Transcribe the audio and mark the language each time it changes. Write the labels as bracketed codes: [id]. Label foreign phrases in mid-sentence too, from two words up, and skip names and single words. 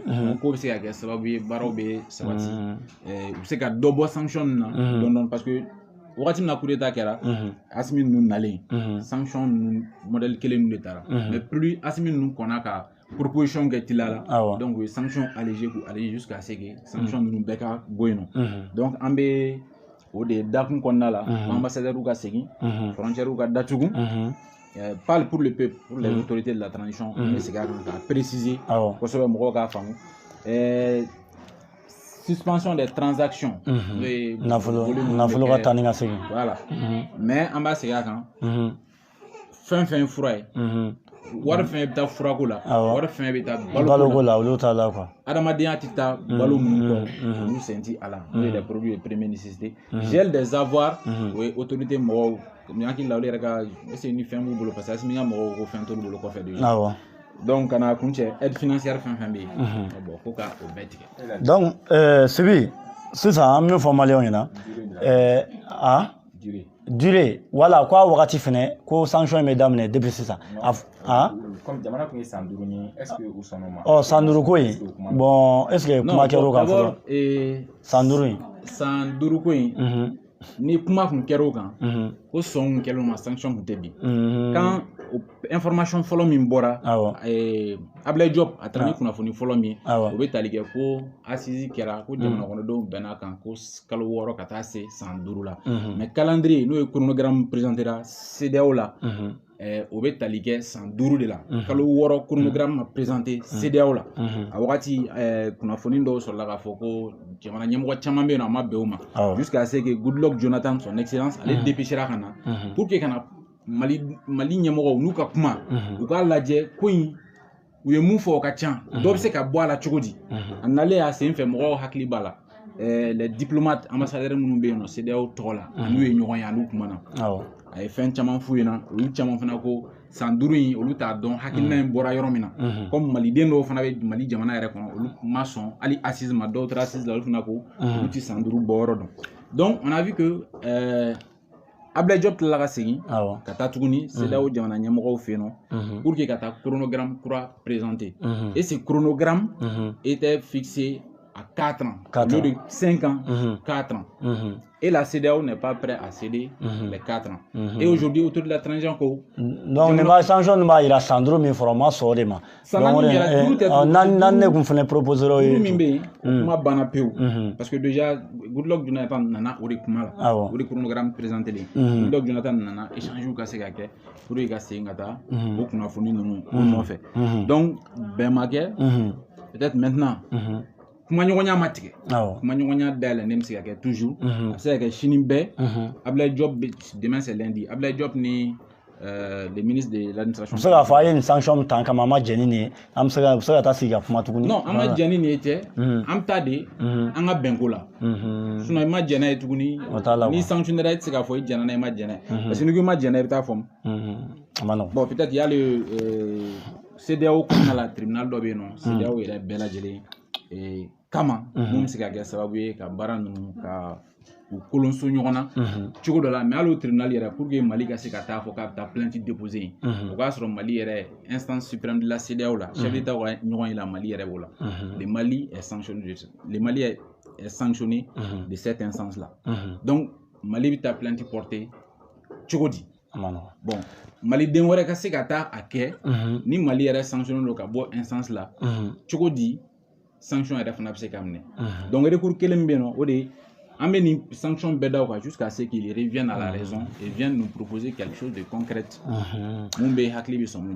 [bm] k'o bɛ se ka kɛ sababu ye baaraw bɛ sabati u bɛ se ka dɔ bɔ sanction na dɔɔni [fr] parce que [bm] wagati min na [fr] coup d'état [bm] kɛra Assimi ninnu nalen sanction ninnu modèle kelen ninnu de taara [fr] mais plus [bm] Assimi ninnu kɔnna ka proposition kɛ teliya la donc o ye [fr] sanction allégée [bm] k'u alléger [fr] jusqu'à ce que [bm] sanction ninnu bɛɛ ka bɔ yen nɔ donc an bɛ o de dakun kɔnɔna la ambassadeurs ka segin frontières ka datugu [fr] parle pour le peuple pour les autorités de la transition [bm] an bɛ segin a kan k'a préciser kosɛbɛ mɔgɔw k'a faamu [fr] suspension des transactions [bm] nafolo ka taa ni ka segin [fr] voilà mais [bm] an b'a segin a kan fɛn fɛn fura ye wari fɛn bɛ taa furako la wari fɛn bɛ taa baloko la olu t'a la quoi adamadenya tɛ taa balo minnu kɔ olu sen tɛ a la n'o ye [fr] les produits de première nécessité gel des avoirs [bm] o ye autorité mɔgɔw ni hakili la olu yɛrɛ ka [fr] est-ce que [bm] ni fɛn b'u bolo [fr] parce que [bm] asimi ka mɔgɔw ko fɛn t'olu bolo kɔfɛ de awɔ donc kana kun cɛ [fr] aide financière [bm] fɛn fɛn bɛ yen bon ko ka o bɛɛ tigɛ donc Sibi sisan an min fɔ maliyɛnw ɲɛna durée wala ko a wagati fɛnɛ ko sanction bɛ daminɛ depuis sisan comme jamana kun ye san 5 ye [fr] est-ce que [bm] u sɔnn'o ma san 5 ko in bon [fr] est-ce que [bm] kuma kɛr'o kan fɔlɔ san 5 in san 5 ko in ni kuma kun kɛr'o kan ko sɔn kun kɛr'o ma sanction kun tɛ bi [fr] quand information [bm] fɔlɔ min bɔra Ablaye Diop a taara ni kunnafoni fɔlɔ min o bɛ tali kɛ ko assise kɛra ko jamana kɔnɔdenw bɛn'a kan ko kalo 6 ka taa se san 5 la [fr] mais calendrier [bm] n'o ye [fr] chronogramme présentera [bm] CEDEAO la o bɛ tali kɛ san 5 de la kalo 6 chronogramme ma présenté CEDEAO la a wagati kunnafoni dɔw sɔrɔla k'a fɔ ko jamana ɲɛmɔgɔ caman bɛ yen nɔ a ma bɛn o ma [fr] jusqu'à ce que [bm] Goodluck Jonathan [fr] son excellence [bm] ale dépêchera ka na [fr] pour que [bm] kana Mali ɲɛmɔgɔw n'u ka kuma u k'a lajɛ ko in u ye mun fɔ o ka ca dɔw bɛ se ka bɔ a la cogo di a nalen a sen fɛ mɔgɔw hakili b'a la [fr] les diplomates ambassadeurs [bm] minnu bɛ yen nɔ CEDEAO tɔgɔ la n'u ye ɲɔgɔn ye a n'u kumana a ye fɛn caman f'u ɲɛna olu caman fana ko san 5 in olu t'a dɔn hakilina in bɔra yɔrɔ min na comme maliden dɔw fana bɛ Mali jamana yɛrɛ kɔnɔ olu ma sɔn hali assise ma dɔw taara assise la olu fana ko olu tɛ san 5 bɔ yɔrɔ dɔn [fr] donc on a vu que [bm] Ablaye Diop tilala ka segin ka taa tuguni CEDEAO jamana ɲɛmɔgɔw fɛ yen nɔ [fr] pour que [bm] ka taa [fr] chronogramme kura présenter et ce chronogramme était fixé à 4 ans au lieu de 5 ans 4 ans et la CEDEAO n'est pas prête à céder les 4 ans et aujourd'hui autour de la transition ko [bm] donc ne ma sanction ne ma ira san 5 min fɔra ma sɔn o de ma nan ne kun fana proposé o ye min bɛ yen kuma banna pewu [fr] parce que déjà [bm] Goodluck Jonathan nana o de kuma la o de [fr] chronogramme présenté [bm] len Goodluck Jonathan nana échange ka se ka kɛ [fr] pour que [bm] ka segin ka taa o kunnafoni ninnu o nɔfɛ donc bɛn ma kɛ [fr] peut-être maintenant [bm] kuma ɲɔgɔnya ma tigɛ kuma ɲɔgɔnya dayɛlɛ ne bɛ se ka kɛ toujours a bɛ se ka kɛ sini bɛɛ Ablaye Diop [fr] demain c'est lundi [bm] Ablaye Diop ni [fr] le ministre de l'administration [bm] bɛ se k'a fɔ a ye nin sanction tan kama an ma jɛni nin ye an bɛ se ka taa sigi ka kuma tuguni non an ma jɛni nin ye tɛ an bɛ taa de an ka bɛnko la sinon i ma jɛn n'a ye tuguni ni sanctionnera i tɛ se k'a fɔ i jɛnna n'a i ma jɛn n'a ye [fr] parce que [bm] n'i ko i ma jɛn n'a i bɛ taa faamu [fr] bon peut-être il y a le CEDEAO [bm] kɔnɔna la tribunal dɔ bɛ yen nɔ CEDEAO yɛrɛ bɛɛ lajɛlen kama mun bɛ se ka kɛ sababu ye ka baara ninnu ka u kolonso ɲɔgɔn na cogo dɔ la mais hali o tribunal yɛrɛ [fr] pour que [bm] Mali ka se ka taa fɔ k'a bɛ taa [fr] plainte déposer [bm] yen o k'a sɔrɔ Mali yɛrɛ [fr] instance suprême de la CEDEAO [bm] la [fr] chef d'État [bm] ka ɲɔgɔn ye la Mali yɛrɛ b'o la [fr] le Mali est sanctionné de cette instance là donc [bm] Mali bɛ taa [fr] plainte porter [bm] cogo di bon Maliden wɛrɛ ka se ka taa a kɛ ni Mali yɛrɛ sanctionné don ka bɔ instance la cogo di sanction yɛrɛ fana bɛ se ka minɛ [fr] donc recours [bm] kelen bɛ yen nɔ o de an bɛ nin sanction bɛɛ da o kan [fr] jusqu'à ce qu'il revienne à la raison et vienne nous proposer quelque chose de concret [bm] mun bɛ hakili bɛ sɔn mun na.